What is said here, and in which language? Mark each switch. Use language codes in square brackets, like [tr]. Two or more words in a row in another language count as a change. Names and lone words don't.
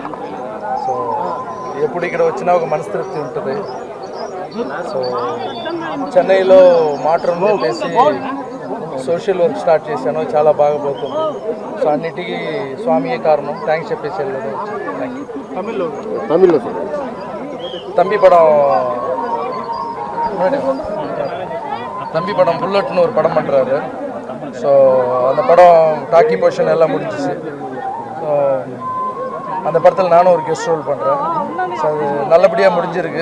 [te] సో ఎప్పుడు ఇక్కడ వచ్చినా ఒక మనస్తృప్తి ఉంటుంది. సో చెన్నైలో మాట్రూమ్ చెప్పేసి [en] social work start [te] చేశాను, చాలా బాగా పోతుంది. సో అన్నిటికీ స్వామియే కారణం, థ్యాంక్స్ చెప్పేసి వెళ్ళదు. [ta] తమిళ్లో தம்பி படம் புல்லட்னு ஒரு படம் பண்ணுறாரு. ஸோ அந்த படம் [en] talkie portion [ta] எல்லாம் முடிஞ்சிச்சு. ஸோ அந்த படத்தில் நானும் ஒரு [en] guest role [ta] பண்ணுறேன். ஸோ அது நல்லபடியாக முடிஞ்சிருக்கு.